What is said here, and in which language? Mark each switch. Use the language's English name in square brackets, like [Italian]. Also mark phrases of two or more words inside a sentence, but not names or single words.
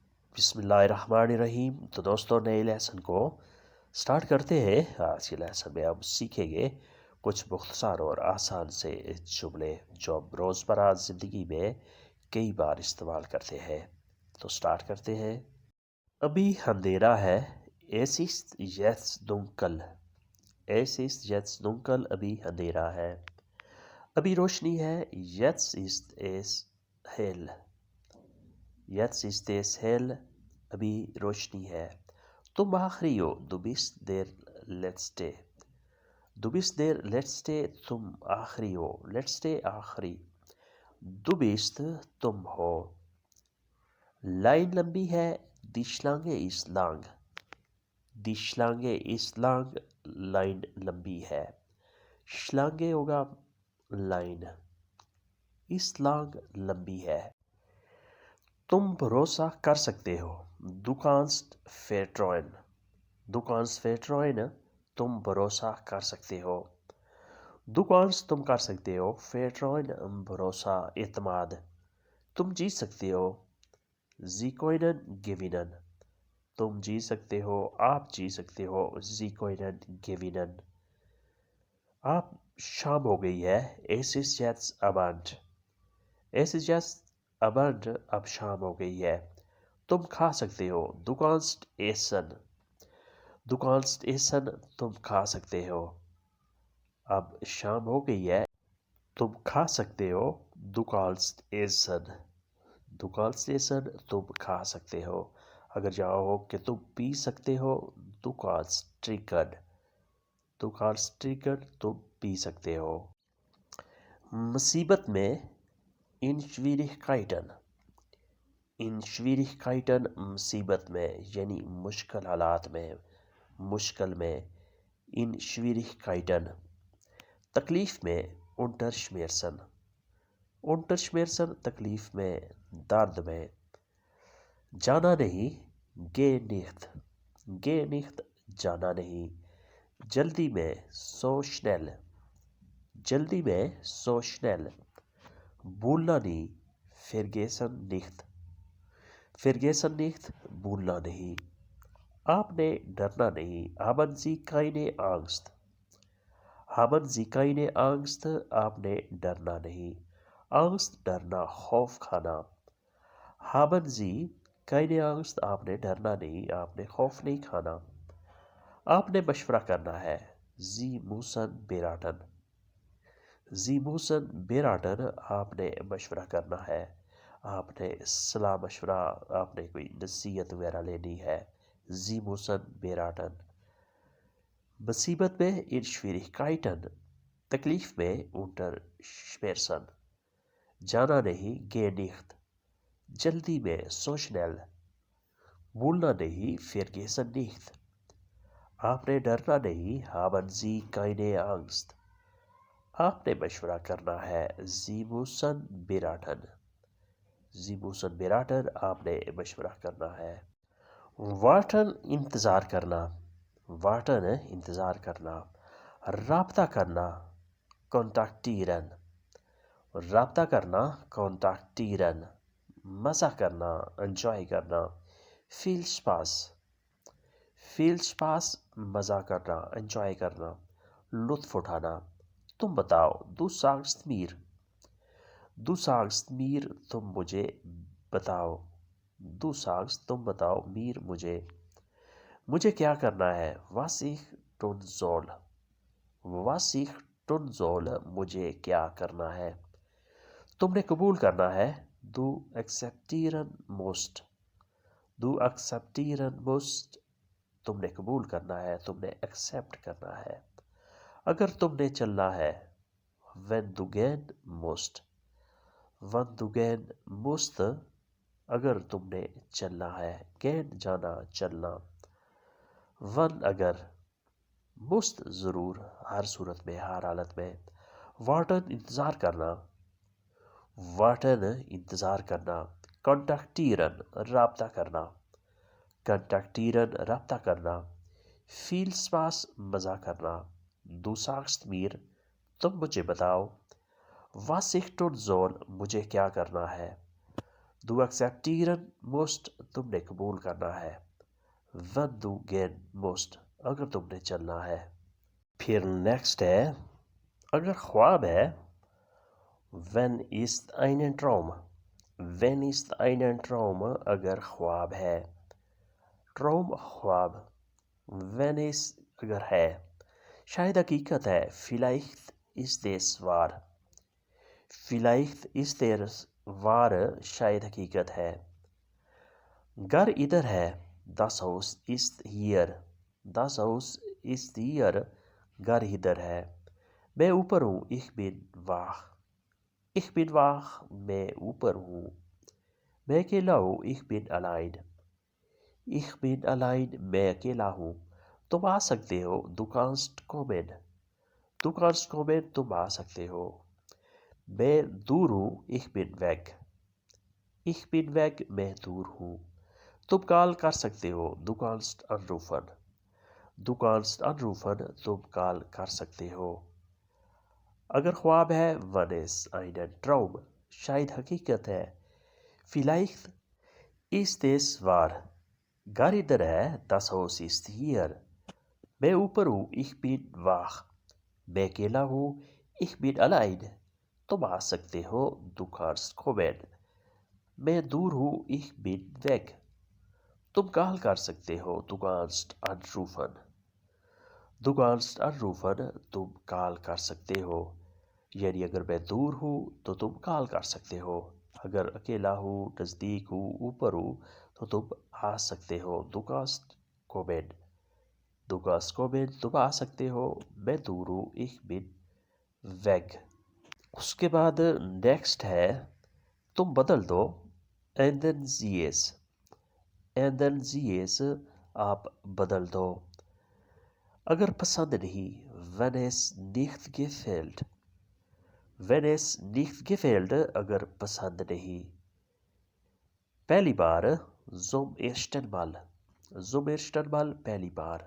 [Urdu] بسم اللہ الرحمن الرحیم۔ تو دوستوں نئے لیسن کو سٹارٹ کرتے ہیں۔ آج کے لیسن میں ہم سیکھیں گے کچھ مختصر اور آسان سے جملے جو ہم روزمرہ زندگی میں کئی بار استعمال کرتے ہیں۔ تو سٹارٹ کرتے ہیں۔ ابھی اندھیرا ہے، [German] es ist jetzt dunkel۔ es ist jetzt dunkel، [Urdu] ابھی اندھیرا ہے۔ ابھی روشنی ہے، [German] jetzt ist es hell۔ jetzt ist es hell، [Urdu] ابھی روشنی ہے۔ تم آخری ہو، [German] du bist der Letzte۔ du bist der Letzte، [Urdu] تم آخری ہو، Letzte آخری۔ [German] du bist، [Urdu] تم ہو۔ لائن لمبی ہے، [German] die Schlange ist lang۔ die Schlange ist lang، [Urdu] لائن لمبی ہے۔ Schlange ہوگا لائن، [German] ist lang [Urdu] لمبی ہے۔ تم بھروسہ کر سکتے ہو، [German] du kannst vertrauen۔ du kannst vertrauen، [Urdu] تم بھروسہ کر سکتے ہو۔ [German] du kannst، [Urdu] تم کر سکتے ہو، vertrauen بھروسہ، اعتماد۔ تم جیت سکتے ہو، [German] Sie können gewinnen۔ [Urdu] تم جیت سکتے ہو، آپ جیت سکتے ہو، [German] Sie können gewinnen۔ [Urdu] آپ شام ہو گئی ہے، [German] es ist jetzt Abend۔ es ist jetzt Abend، [Urdu] اب شام ہو گئی ہے۔ تم کھا سکتے ہو، [German] du kannst essen۔ du kannst essen، [Urdu] تم کھا سکتے ہو۔ اب شام ہو گئی ہے، تم کھا سکتے ہو، [German] du kannst essen۔ du kannst essen، [Urdu] تم کھا سکتے ہو۔ اگر جاؤ ہو کہ تم پی سکتے ہو، [German] du kannst trinken۔ du kannst trinken، [Urdu] تم پی سکتے ہو۔ مصیبت میں، [German] in Schwierigkeiten۔ in Schwierigkeiten، [Urdu] مصیبت میں یعنی مشکل حالات میں، مشکل میں، [German] in Schwierigkeiten۔ [Urdu] تکلیف میں، [German] unter Schmerzen۔ unter Schmerzen، [Urdu] تکلیف میں، درد میں۔ جانا نہیں، [German] geh nicht۔ geh nicht، [Urdu] جانا نہیں۔ جلدی میں، [German] so schnell۔ [Urdu] جلدی میں، [German] so schnell۔ [Urdu] بھولنا نہیں، [German] vergessen nicht۔ vergessen nicht، [Urdu] بھولنا نہیں۔ آپ نے ڈرنا نہیں، [German] haben Sie keine Angst۔ haben Sie keine Angst، [Urdu] آپ نے ڈرنا نہیں۔ [German] Angst، [Urdu] ڈرنا، خوف کھانا۔ [German] haben Sie keine Angst، [Urdu] آپ نے ڈرنا نہیں، آپ نے خوف نہیں کھانا۔ آپ نے مشورہ کرنا ہے، [German] Sie müssen beraten۔ Sie müssen beraten، [Urdu] آپ نے مشورہ کرنا ہے، آپ نے صلاح مشورہ، آپ نے کوئی نصیحت وغیرہ لینی ہے۔ [German] Sie müssen beraten۔ [Urdu] مصیبت میں، [German] in Schwierigkeiten۔ [Urdu] تکلیف میں، [German] unter Schmerzen۔ [Urdu] جانا نہیں، [German] geh nicht۔ [Urdu] جلدی میں، [German] so schnell۔ [Urdu] بھولنا نہیں، [German] vergessen nicht۔ [Urdu] آپ نے ڈرنا نہیں، [German] haben Sie keine Angst۔ [Urdu] آپ نے مشورہ کرنا ہے، [German] Sie müssen beraten۔ Sie müssen beraten، [Urdu] آپ نے مشورہ کرنا ہے۔ warten، انتظار کرنا۔ warten، انتظار کرنا۔ رابطہ کرنا، kontaktieren۔ رابطہ کرنا، kontaktieren۔ مزہ کرنا، enjoy کرنا۔ [German] viel Spaß۔ viel Spaß، [Urdu] مزہ کرنا، enjoy کرنا، لطف اٹھانا۔ تم بتاؤ، [German] du sagst mir۔ du sagst mir، [Urdu] تم مجھے بتاؤ۔ [German] du sagst، [Urdu] تم بتاؤ، mir، مجھے۔ مجھے کیا کرنا ہے، [German] was ich tun soll۔ was ich tun soll، [Urdu] مجھے کیا کرنا ہے۔ تم نے قبول کرنا ہے، [German] du akzeptieren musst۔ du akzeptieren musst، [Urdu] تم نے قبول کرنا ہے، تم نے ایکسیپٹ کرنا ہے۔ اگر تم نے چلنا ہے، [German] wenn du gehen musst۔ wenn du gehen musst، [Urdu] اگر تم نے چلنا ہے، gehen جانا، چلنا۔ wenn اگر، musst ضرور، ہر صورت میں، ہر حالت میں۔ warten، انتظار کرنا۔ warten، انتظار کرنا۔ kontaktieren، رابطہ کرنا۔ kontaktieren، رابطہ کرنا۔ [German] viel Spaß، [Urdu] مزہ کرنا۔ [German] du sagst mir، [Urdu] تم مجھے بتاؤ۔ [German] was ich tun soll، [Urdu] مجھے کیا کرنا ہے۔ [German] Du akzeptieren musst, [Urdu] تم نے قبول کرنا ہے. [German] Wenn du gehen musst, [Urdu] اگر تم نے چلنا ہے. پھر نیکسٹ ہے، اگر خواب ہے, [German] wenn ist ein Traum, wenn ist ein Traum, [Urdu] اگر خواب ہے. Traum ख्वाब, [German] wenn ist [Urdu] اگر ہے، شاید حقیقت ہے, [German] vielleicht ist es wahr, vielleicht ist es wahr, [Urdu] شاید حقیقت ہے. گھر ادھر ہے, [German] das Haus ist hier, das Haus ist hier, [Urdu] گھر ادھر ہے. میں اوپر ہوں, [German] ich bin wach, ich bin wach, [Urdu] میں اوپر ہوں. میں اکیلا ہوں, [German] ich bin allein, ich bin allein, [Urdu] میں اکیلا ہوں. تم آ سکتے ہو, [German] du kannst kommen, du kannst kommen, [Urdu] تم آ سکتے ہو. میں دور ہوں, [German] ich bin weg, ich bin weg, [Urdu] میں دور ہوں. تم کال کر سکتے ہو, [German] du kannst anrufen, du kannst anrufen, [Urdu] تم کال کر سکتے ہو. اگر خواب ہے, [German] wenn es ein Traum, [Urdu] شاید حقیقت ہے, [German] vielleicht ist es wahr, [Urdu] घर ادھر ہے, [German] das Haus ist hier, [Urdu] میں اوپر ہوں, [German] ich bin wach, [Urdu] میں اکیلا ہوں, [German] ich bin allein, [Urdu] تم آ سکتے ہو, [German] du kannst kommen, [Urdu] میں دور ہوں, [German] ich bin weg, [Urdu] تم کال کر سکتے ہو, [German] du kannst anrufen, du kannst anrufen, [Urdu] تم کال کر سکتے ہو. یعنی اگر میں دور ہوں تو تم کال کر سکتے ہو، اگر اکیلا ہوں، نزدیک ہوں، اوپر ہوں تو تم آ سکتے ہو, [German] du kannst kommen, du kannst kommen, [Urdu] تم آ سکتے ہو، میں دور ہوں, [German] ich bin weg। [Urdu] اس کے بعد نیکسٹ ہے، تم بدل دو, [German] ändern Sie es, ändern Sie es, [Urdu] آپ بدل دو. اگر پسند نہیں, [German] wenn es nicht gefällt, wenn es nicht gefällt, [Urdu] اگر پسند نہیں. پہلی بار, [German] zum ersten Mal, zum ersten Mal, [Urdu] پہلی بار.